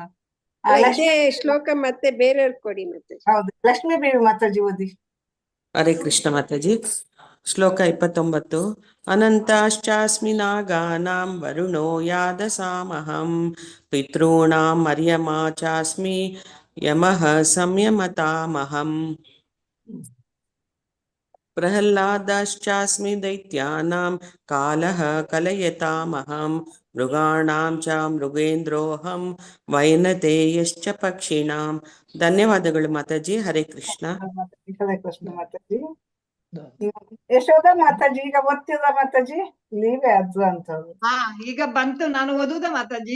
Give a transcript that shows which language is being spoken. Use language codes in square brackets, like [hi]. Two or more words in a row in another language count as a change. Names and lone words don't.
[kn] ಇದೇ ಶ್ಲೋಕ ಮತ್ತೆ ಬೇರೆಯವ್ರು ಕೊಡಿ ಮಾತಾಜಿ. ಹೌದು, ಲಕ್ಷ್ಮೀ ಬೇವಿ ಮಾತಾಜಿ ಓದಿ. [sa] ಹರೇ ಕೃಷ್ಣ [kn] ಮಾತಾಜಿ. ಶ್ಲೋಕ 29. [sa] ಅನಂತಾಶ್ಚಾಸ್ಮಿ ನಾಗಾನಾಂ ವರುಣೋ ಯಾದಸಾಮಹಂ ಪಿತॄಣಾಂ ಮರ್ಯಮಾ ಚಾಸ್ಮಿ ಯಮಃ ಸಂಯಮತಾಮಹಂ ಪ್ರಹ್ಲಾದಾಶ್ಚಾಸ್ಮಿ ದೈತ್ಯಾನಾಂ ಕಾಲಃ ಕಲಯತಾಮಹಂ ಮೃಗಾಣಾಂ ಚ ಮೃಗೇಂದ್ರೋಹಂ ವೈನತೇಯಶ್ಚ ಪಕ್ಷಿಣಾಂ. [kn] ಧನ್ಯವಾದಗಳು ಮಾತಾಜಿ. [sa] ಹರೇ ಕೃಷ್ಣ. ಹರೇ ಕೃಷ್ಣ [kn] ಮಾತಾಜಿ. ಯಶೋಧ ಮಾತಾಜಿ ಈಗ ಓದ್ತಿದ ಮಾತಾಜಿ, ಲೀವೆ ಅಜ್ಜ ಅಂತ. ಹಾ ಈಗ ಬಂತು, ನಾನು ಓದುದ ಮಾತಾಜಿ.